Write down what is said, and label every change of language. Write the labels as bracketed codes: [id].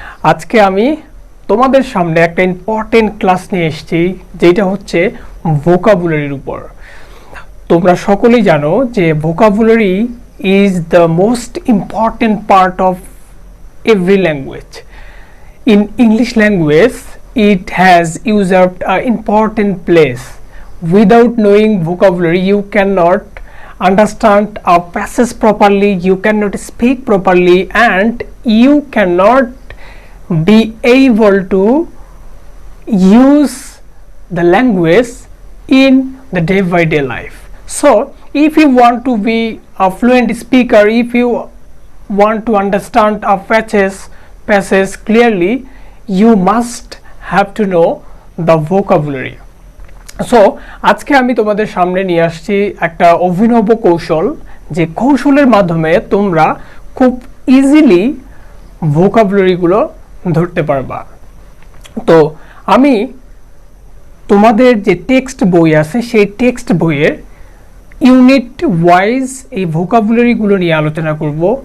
[bn] আজকে আমি তোমাদের সামনে একটা ইম্পর্টেন্ট ক্লাস নিয়ে এসেছি, যেটা হচ্ছে ভোকাবুলারির উপর। তোমরা সকলেই জানো যে [en] Vocabulary is the most important part of every language. In English language, it has usurped an important place. Without knowing vocabulary, you cannot understand a passage properly, you cannot speak properly, and you cannot be able to use the language in the day by day life. So, if you want to be a fluent speaker, if you want to understand a passage clearly, you must have to know the vocabulary. [bn] So আজকে আমি তোমাদের সামনে নিয়ে আসছি একটা অভিনব কৌশল, যে কৌশলের মাধ্যমে তোমরা খুব ইজিলি ভোকাবুলারিগুলো ধরতে পারবা। তো আমি তোমাদের যে টেক্সট বই আছে সেই টেক্সট বইয়ের ইউনিট ওয়াইজ এই ভোকাবুলারিগুলো নিয়ে আলোচনা করব।